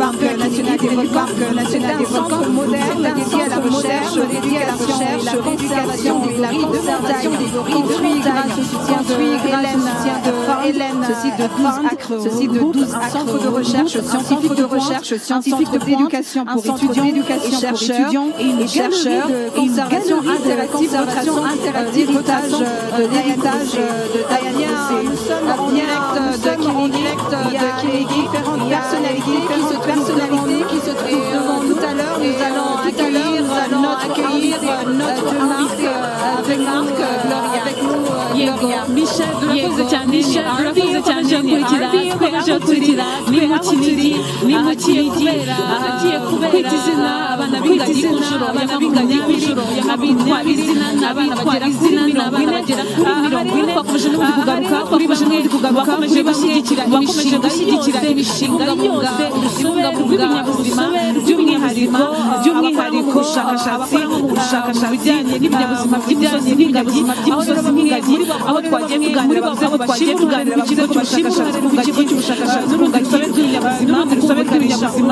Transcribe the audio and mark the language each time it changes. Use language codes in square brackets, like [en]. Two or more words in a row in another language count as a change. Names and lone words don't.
[fr] parc national des volcans, moderne dédié à la recherche, la conservation des gorilles, grâce au soutien de Hélène, ceci de 12 acres, un centre de recherche scientifique, d'éducation pour étudiants et chercheurs, conservation interactive, l'héritage de Diana. Nous sommes en direct de Kinigi, différentes personnalités qui se trouvent devant nous. Tout à l'heure, nous allons accueillir notre Marc avec Gloria. [rw] Michel urakoze cyane ni mu Kinigi ahagiye kubera kwita izina abana b'ingagi ku nshuro abitwa izina n'abitwara izina n'abana bagera kuri 40 twakomeje no kugaruka bakomeje gushyigikira imishinga yose ibungabunga ibinyabuzima by'umwihariko ubushakashatsi mu bijyanye n'ibinyabuzima by'imisozi n'ingagi aho twagiye kuganira ku kigo cy'ubushakashatsi n'urugagiye rw'ibinyabuzima mu kubungabunga